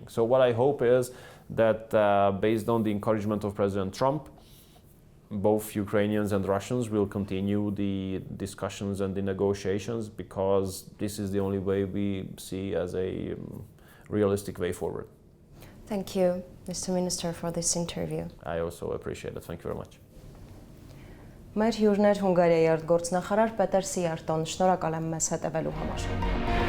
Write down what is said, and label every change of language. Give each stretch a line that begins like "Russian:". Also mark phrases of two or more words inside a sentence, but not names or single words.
English: So what I hope is that based on the encouragement of President Trump, both Ukrainians and Russians will continue the discussions and the negotiations, because this is the only way we see as a realistic way forward. Thank you, Mr. Minister, for this interview. I also appreciate it. Thank you very much.
Armenian: Մեր հյուրն էր Հունգարիայի արտգործնախարար Պետեր Szijjártón. Շնորհակալ եմ մեզ հետևելու համար։